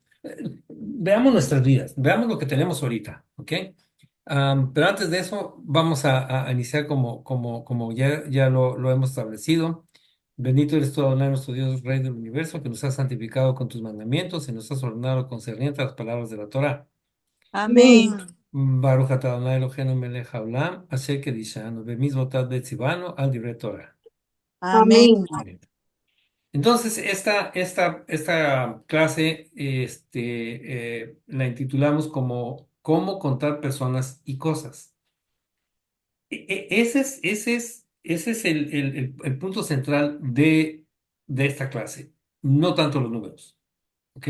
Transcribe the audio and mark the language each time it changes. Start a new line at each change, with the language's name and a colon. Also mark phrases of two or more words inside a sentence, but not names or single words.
Spanish: Veamos nuestras vidas, veamos lo que tenemos ahorita, ¿ok? Pero antes de eso, vamos a iniciar como ya lo hemos establecido. Bendito eres tú, Adonai, nuestro Dios, Rey del universo, que nos has santificado con tus mandamientos y nos has ordenado concerniente a las palabras de la Torah. Amén.
Hebrew: ברוך אתה אדוני אלוהינו מלך העולם, אשר קדשנו, במצוותיו וציוונו, על דברי תורה.
Spanish: Amén. Bien. Entonces, esta clase la intitulamos como ¿Cómo contar personas y cosas? Ese es el punto central de esta clase, no tanto los números, ¿ok?